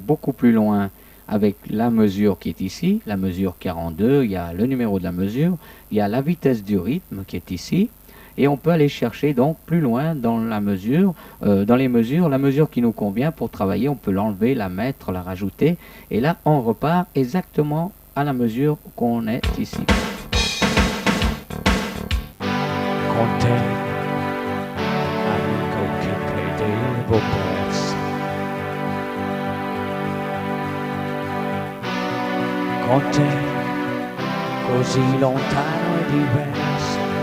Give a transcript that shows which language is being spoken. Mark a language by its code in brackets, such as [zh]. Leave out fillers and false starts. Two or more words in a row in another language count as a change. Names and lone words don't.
[fr] beaucoup plus loin avec la mesure qui est ici, la mesure 42, il y a le numéro de la mesure, il y a la vitesse du rythme qui est ici, et on peut aller chercher donc plus loin dans la mesure, dans les mesures, la mesure qui nous convient pour travailler, on peut l'enlever, la mettre, la rajouter, et là on repart exactement à la mesure qu'on est ici. [it] Con te, amico che credevo perso. Con te, così lontano e diverso.